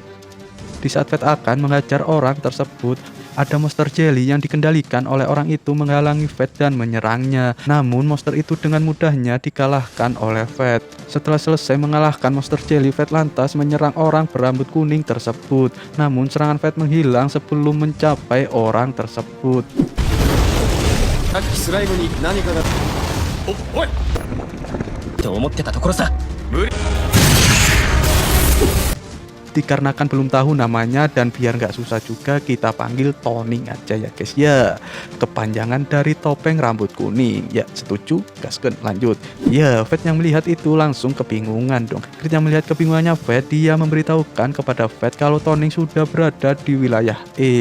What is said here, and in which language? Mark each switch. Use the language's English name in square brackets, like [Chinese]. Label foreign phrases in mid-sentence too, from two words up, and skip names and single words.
[Indonesian] Di saat Fett akan menghajar orang tersebut, ada monster jelly yang dikendalikan oleh orang itu menghalangi Fett dan menyerangnya. Namun monster itu dengan mudahnya dikalahkan oleh Fett. Setelah selesai mengalahkan monster jelly, Fett lantas menyerang orang berambut kuning tersebut. Namun serangan Fett menghilang sebelum mencapai orang tersebut. [Japanese] さっきスライムに何かが。おい。と思ってたところさ無理 [Indonesian] Dikarenakan belum tahu namanya dan biar nggak susah juga, kita panggil Toning aja ya guys ya. Kepanjangan dari topeng rambut kuning. Ya setuju? Gaskeun lanjut. Ya, Fett yang melihat itu langsung kebingungan dong. Ketika melihat kebingungannya Fett, dia memberitahukan kepada Fett kalau Toning sudah berada di wilayah E.